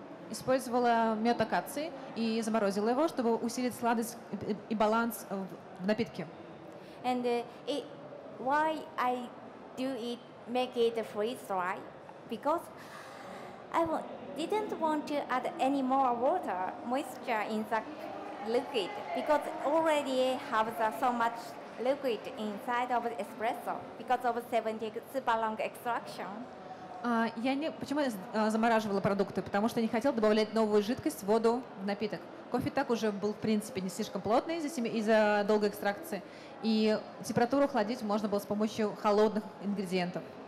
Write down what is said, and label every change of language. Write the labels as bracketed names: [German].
[Russian] Использовала мед акации и заморозила его, чтобы усилить сладость и баланс в напитке. [English] And why I do it, make it freeze dry? Because I didn't want to add any more water, moisture in the liquid, because already have so much liquid inside of the espresso because of 70 super long extraction. [Russian] Почему я замораживала продукты? Потому что я не хотела добавлять новую жидкость, воду в напиток. Кофе так уже был, в принципе, не слишком плотный из-за долгой экстракции. И температуру охладить можно было с помощью холодных ингредиентов.